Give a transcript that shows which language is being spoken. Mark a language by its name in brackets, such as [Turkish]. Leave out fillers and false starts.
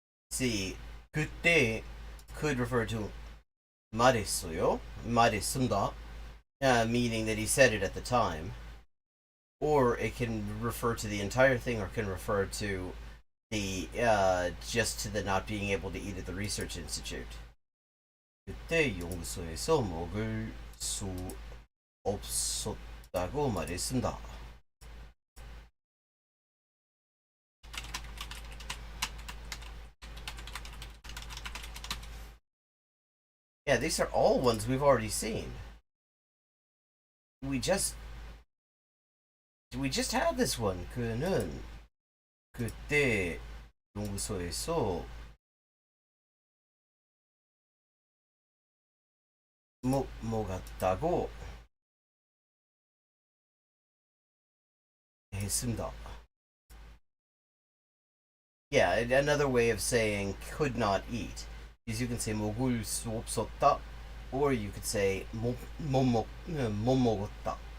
[English] See, [Korean] 그때 [English] could refer to [Korean] 말했어요, 말했습니다, [English] meaning that he said it at the time, or it can refer to the entire thing, or can refer to the just to the not being able to eat at the research institute. [Korean] 그때 연구소에서 먹을 수 없었다고 말했습니다. [English] Yeah, these are all ones we've already seen. We just had this one. [Korean] 그는 그때 연구소에서 먹었다고 했습니다. [English] Yeah, another way of saying could not eat is you can say [Korean] 먹을 수 없었다, [English] or you could say [Korean] 못 먹었다.